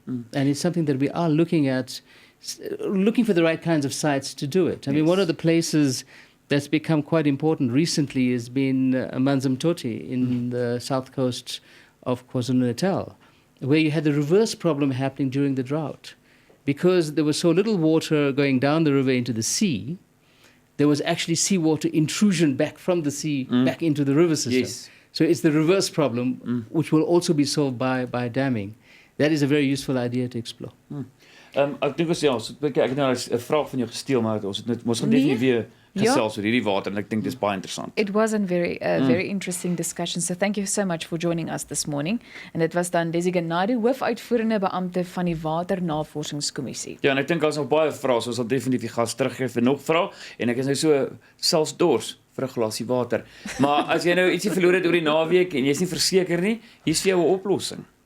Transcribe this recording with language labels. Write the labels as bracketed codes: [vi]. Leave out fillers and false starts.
[en] And it's something that we are looking at, looking for the right kinds of sites to do it. I mean, one of the places that's become quite important recently has been Manzamtoti in the south coast of KwaZulu-Natal, where you had the reverse problem happening during the drought. Because there was so little water going down the river into the sea, there was actually seawater intrusion back from the sea back into the river system. Yes. So it's the reverse problem, which will also be solved by damming. That is a very useful idea to explore. [af] Ek dink ek het nou 'n vraag van jou gesteel, maar ons gaan definitief weer gesels oor hierdie water en ek dink dis baie interessant. [en] It was a very interesting discussion. So thank you so much for joining us this morning. [af] En dit was dan Dhesigen Naidoo, hoofuitvoerende beampte van die Waternavorsingskommissie. Ja, en ek dink daar's nog baie vrae, so ons sal definitief die gas teruggee vir nog vrae en ek is nou so selfs dors vir 'n glasie water. Maar as jy nou ietsie verloor het oor die naweek en jy's nie verseker nie, hier's vir jou 'n oplossing.